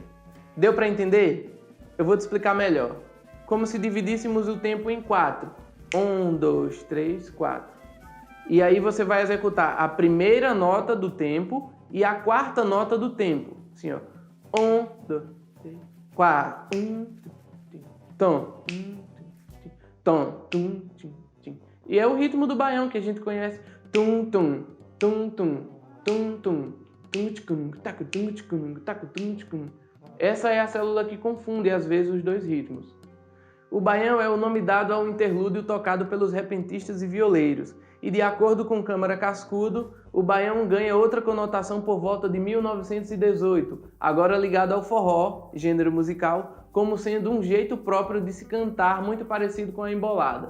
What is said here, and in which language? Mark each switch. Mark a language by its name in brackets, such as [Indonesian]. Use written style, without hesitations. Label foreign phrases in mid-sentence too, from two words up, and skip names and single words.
[Portuguese] Deu para entender? Eu vou te explicar melhor. Como se dividíssemos o tempo em 4. 1, 2, 3, 4. E aí você vai executar a primeira nota do tempo e a quarta nota do tempo. Assim, ó. 1, 2, 3, 4. 1, tom, tom, tum, tim, tim. E é o ritmo do baião que a gente conhece. Tum, tum, tum, tum, tum, tum, tum, tum, taco, tum, tum, taco, tum, tum. Essa é a célula que confunde às vezes os dois ritmos. O baião é o nome dado ao interlúdio tocado pelos repentistas e violeiros, e de acordo com Câmara Cascudo, o baião ganha outra conotação por volta de 1918, agora ligado ao forró, gênero musical, como sendo um jeito próprio de se cantar muito parecido com a embolada.